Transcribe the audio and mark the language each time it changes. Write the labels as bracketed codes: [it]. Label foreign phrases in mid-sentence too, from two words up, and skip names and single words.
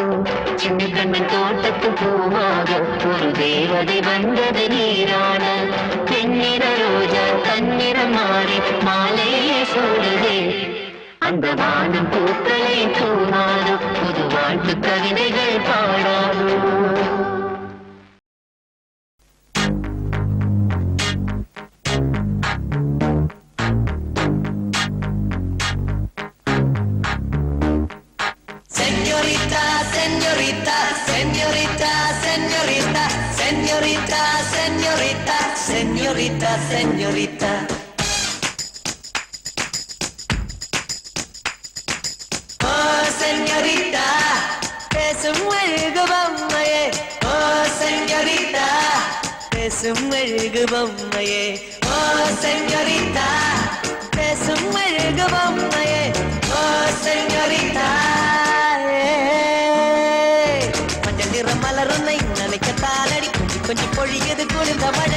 [ta] சின்ன கண்ணன் தோட்டத்து பூவாக ஒரு தேவதை வந்தது நீராட. வெண்ணிற ரோஜா தன்னிறம் மாறி மாலையே சூடுவே. அந்த வானம் பூக்களை தூவாதோ, புது வாழ்த்து கவிதைகள் பாடாதோ. [es] Señorita, señorita, señorita, señorita, señorita, señorita, señorita, señorita. Oh, señorita, [ta] பேசும் மெழுகு பொம்மையே. Oh, señorita, பேசும் மெழுகு பொம்மையே. Oh, señorita, பேசும் மெழுகு பொம்மையே. [es] Oh, señorita. [ta] மஞ்சள் நிற மலருன்னை நினைக்கத்தானடி, கொஞ்சி கொஞ்சி பொழியது குளிர்ந்த மழை.